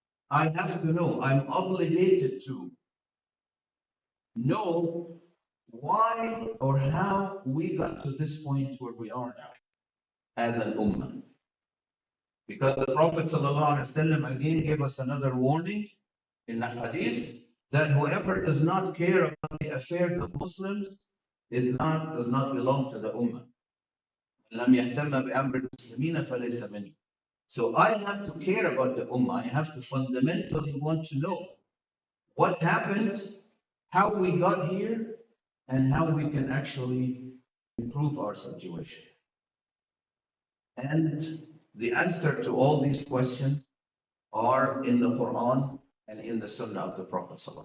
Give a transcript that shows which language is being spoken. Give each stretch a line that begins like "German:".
English: I have to know, I'm obligated to know why or how we got to this point where we are now as an ummah. Because the Prophet ﷺ again gave us another warning in the hadith that whoever does not care about the affairs of Muslims does not belong to the ummah.
Arabic: لم يهتم بأمر المسلمين فليس مني.
English: So I have to care about the ummah. I have to fundamentally want to know what happened, how we got here, and how we can actually improve our situation. And the answer to all these questions are in the Quran and in the Sunnah of the Prophet.